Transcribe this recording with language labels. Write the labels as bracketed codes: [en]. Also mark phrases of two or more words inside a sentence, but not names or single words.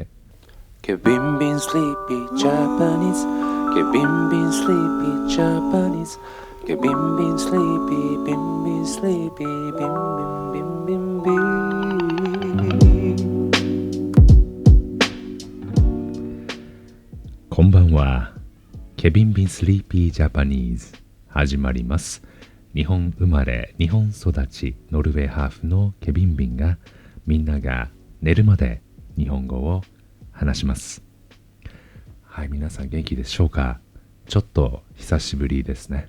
[en] Kevin Bean Sleepy Japanese Kevin Bean Sleepy Japanese Kevin Bean Sleepy Bean Bean Sleepy Bean Bean Bean Bean Bean [ja] こんばんは。ケビン・ビン・スリーピー・ジャパニーズ始まります。日本生まれ日本育ちノルウェーハーフのケビン・ビンが、みんなが寝るまで日本語を話します。はい、皆さん元気でしょうか？ちょっと久しぶりですね。